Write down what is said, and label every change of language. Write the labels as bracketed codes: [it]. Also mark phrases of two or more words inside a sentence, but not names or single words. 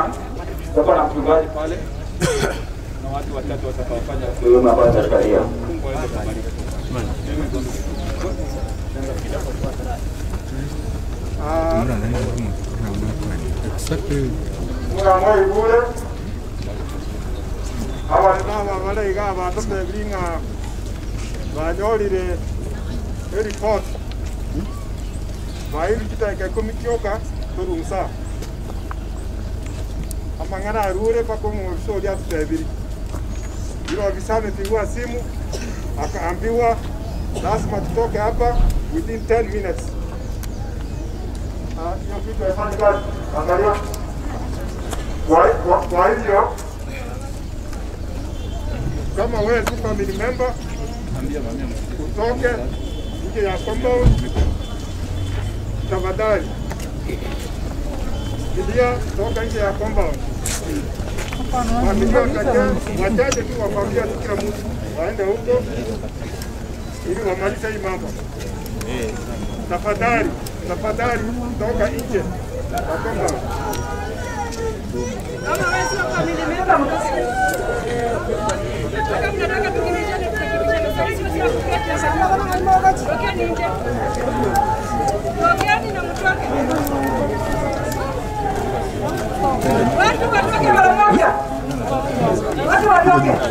[sw] Tutakuwa na mchungaji pale na watu wachache watakaofanya sehemu ambayo tutakalia. Mungu aweze kubariki. [guz] Mwana bure abana baleiga abantu bebiringa banyolire report bairi kitaka komikioka turumsa amangana arure pako msori atubebiri ilo abisame [sw] pigwa simu akaambiwa lazima tutoke hapa [en] within 10 minutes. [sw] Hiyo kitu haifanye kazi. Angalia. Kwa hivyo kama wewe si family member, utoke nje ya compound tafadhali. Kidia toka nje ya compound. Familia wachache tu wakwambia kila mtu waende huko ili wamalize hii mambo. Tafadhali, tafadhali toka nje ya compound. Kama wewe sio family member, kama mnataka tukimbizane tukimbizane, sisi sio kuketi sana kama mmoja. Tokeni nje. Tokeni na mtoke. Watoke mara moja. Watu watoke.